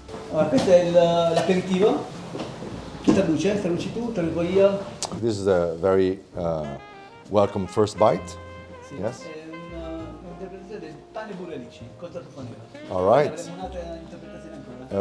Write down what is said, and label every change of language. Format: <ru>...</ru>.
<it>Allora, questo è l'aperitivo. Chi traduce? Traduci tu, traduco io.</it> <en>This is a very welcome first bite.</en> <it>Sì,</it> <en>Yes.</en> <it>è un'interpretazione del pane burralici col tartufo nero.</it> <en>All right.</en> <it>Avremo un'altra interpretazione ancora.</it>